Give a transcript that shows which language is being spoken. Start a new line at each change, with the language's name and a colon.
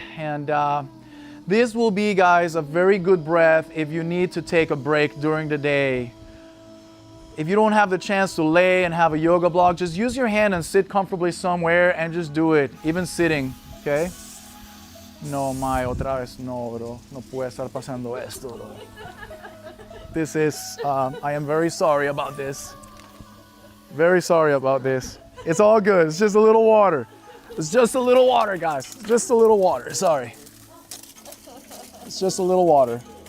English: And this will be, guys, a very good breath if you need to take a break during the day. If you don't have the chance to lay and have a yoga block, just use your hand and sit comfortably somewhere and just do it, even sitting, okay?
Spanish: No, Mai, otra vez no, bro. No puede estar pasando esto, bro.
English: This is, I am very sorry about this. Very sorry about this. It's all good. It's just a little water. It's just a little water, guys. Just a little water. Sorry. It's just a little water.